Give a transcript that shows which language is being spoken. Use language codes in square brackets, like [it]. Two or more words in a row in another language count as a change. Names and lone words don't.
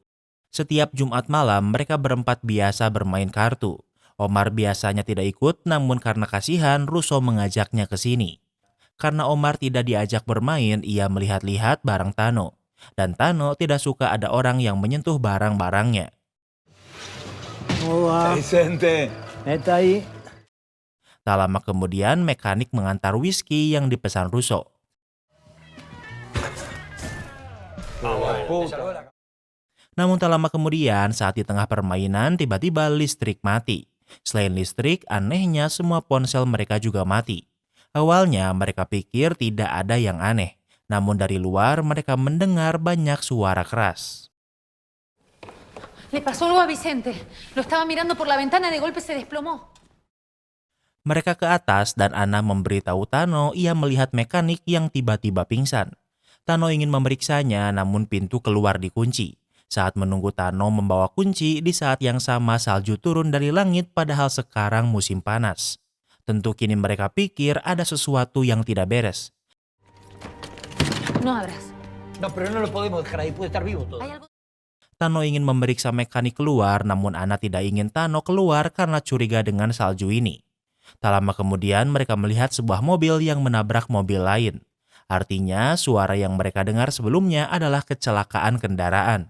[id] Setiap Jumat malam mereka berempat biasa bermain kartu. Omar biasanya tidak ikut namun karena kasihan Russo mengajaknya ke sini. Karena Omar tidak diajak bermain, ia melihat-lihat barang Tano. Dan Tano tidak suka ada orang yang menyentuh barang-barangnya. [es] ¿Cómo va? Vicente. ¿Neta ahí? [id] Tak lama kemudian mekanik mengantar whisky yang dipesan Russo. Namun tak lama kemudian saat di tengah permainan tiba-tiba listrik mati. Selain listrik, anehnya semua ponsel mereka juga mati. Awalnya mereka pikir tidak ada yang aneh. Namun dari luar mereka mendengar banyak suara keras. [es] Le pasó algo a Vicente. Lo estaba mirando por la ventana, de golpe se desplomó. [id] Mereka ke atas dan Ana memberitahu Tano ia melihat mekanik yang tiba-tiba pingsan. Tano ingin memeriksanya namun pintu keluar dikunci. Saat menunggu Tano membawa kunci, di saat yang sama salju turun dari langit padahal sekarang musim panas. Tentu kini mereka pikir ada sesuatu yang tidak beres. [es] No abras. No, pero no lo podemos dejar ahí, puede estar vivo todo. Hay algo... [id] Tano ingin memeriksa mekanik keluar namun Ana tidak ingin Tano keluar karena curiga dengan salju ini. Tak lama kemudian mereka melihat sebuah mobil yang menabrak mobil lain. Artinya suara yang mereka dengar sebelumnya adalah kecelakaan kendaraan.